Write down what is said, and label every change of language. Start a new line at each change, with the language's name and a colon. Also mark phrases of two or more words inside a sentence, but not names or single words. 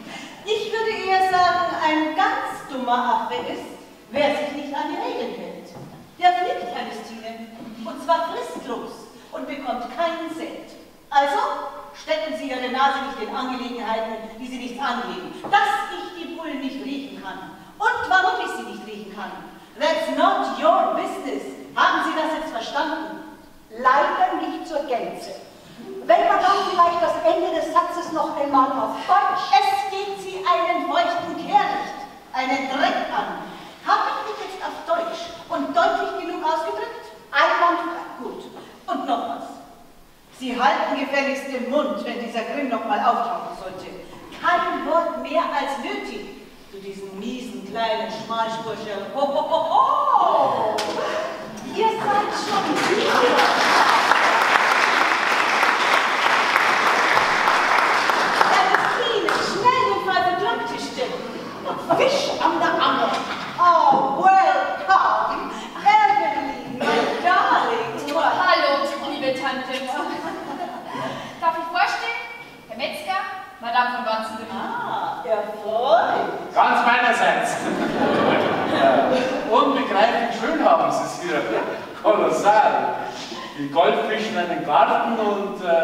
German: Ich würde eher sagen, ein ganz dummer Affe ist, wer sich nicht an die Regeln hält. Der fliegt, Ernestine, und zwar fristlos und bekommt keinen Cent. Also stecken Sie Ihre Nase nicht in Angelegenheiten, die Sie nichts angehen. Dass ich die Bullen nicht riechen kann und warum ich sie nicht riechen kann,
English: that's not your business.
German: Haben Sie das jetzt verstanden? Leider nicht zur Gänze. Wenn man dann vielleicht das Ende des Satzes noch einmal auf Deutsch... Es geht Sie einen feuchten Kehricht, einen Dreck an. Habe ich mich jetzt auf Deutsch und deutlich genug ausgedrückt? Einwandfrei. Gut. Und noch was. Sie halten gefälligst den Mund, wenn dieser Grimm noch mal auftauchen sollte. Kein Wort mehr als nötig zu diesem miesen kleinen Schmalspursche. Ho, ho, ho, ho! Ihr seid schon wieder. Ernestine, schnell den verglaubte Stelle. Fisch an der Angel.
English: Oh, welcome, Evelyn, my darling.
German: Hallo, liebe Tante. Darf ich vorstellen? Herr Metzger, Madame von Wanzenbüttel. Ah, erfreut. Ganz meinerseits. Unbegreiflich schön haben Sie es hier. Kolossal. Die Goldfischen einen Garten und...